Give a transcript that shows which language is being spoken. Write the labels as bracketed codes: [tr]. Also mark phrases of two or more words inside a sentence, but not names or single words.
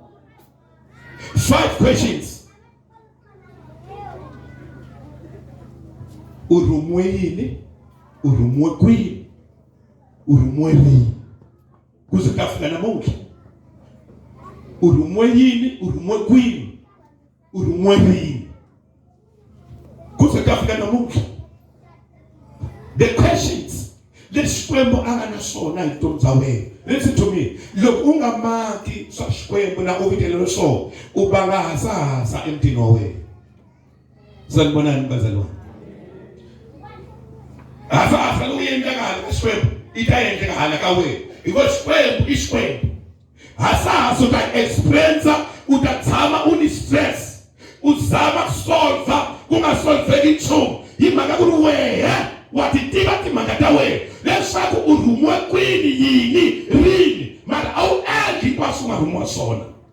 [ts] 5 questions. U rhumiwe yini? U rhumiwe kwini? U rhumiwe rini? Ku ze ta fika namuntlha. U rhumiwe yini? U rhumiwe kwini? U rhumiwe rini? Ku ze ta fika namuntlha. [en] The questions [ts] leswi Xikwembu a nga na swona hi vutomi bya wena. [en] Listen to me. [ts] Loko u nga maki swa Xikwembu na u vitelelo swona u va nga hasahasa emutini wa wena. [zu] Sanibonani bazalwane. [ts] Hasahasa loku endleka hala ka Xikwembu i ta endleka hala ka wena because Xikwembu i Xikwembu. Hasahasa u ta experience u ta tshama u ni stress u zama solva ku nga solveki nchumu hi mhaka ku ri wehe wa ti tiva timhaka ta wena leswaku u rhumiwe kwini yini rini mara a wu endli hinkwaswo nga rhumiwa swona.